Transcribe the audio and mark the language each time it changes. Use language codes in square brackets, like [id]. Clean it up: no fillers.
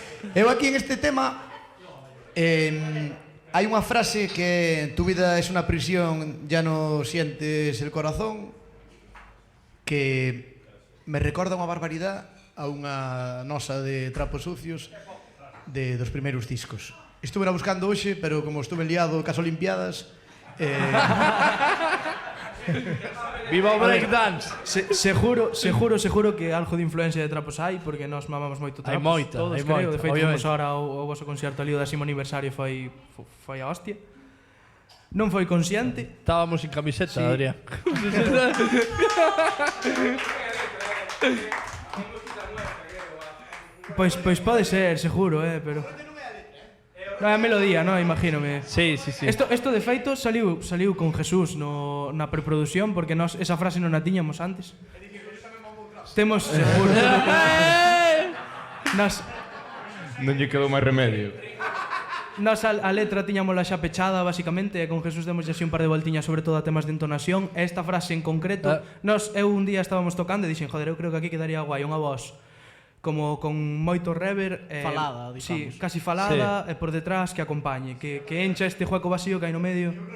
[gl] Eu aquí en este tema hai unha frase que [es] tu vida es una prisión, ya no sientes el corazón, [gl] que me recorda unha barbaridade a unha nosa de Trapos Sucios dos primeiros discos. Estuve buscando hoxe, pero como estuve liado cas Olimpiadas, Viva o breakdance. Seguro que algo de influencia de Trapos hai, porque nós mamamos moito Trapos. Hai moita, todos, hai creo. moita. De feito, fomos ahora o vosso concerto ali o 10º aniversario foi a hostia. Non foi consciente. [es] Estábamos sin camiseta, Sí. [gl] Adrián. Pois pode ser, seguro, pero... Non, é a melodía, non? Imagínome. [es] Sí. [gl] Esto de feito saliu con Jesús na preproducción, porque nós esa frase non a tiñamos antes. Temos seguro. Non lle quedou máis remedio. Nós a letra tiñámola xa pechada, basicamente, e con Jesús demos así un par de voltiñas, sobre todo a temas de entonación. E esta frase en concreto, eu un día estábamos tocando e dixen, joder, eu creo que aquí quedaría guai unha voz como con moito rever, falada, digamos. Sí, casi falada, e por detrás que acompañe, que encha este hueco vacío que hai no medio.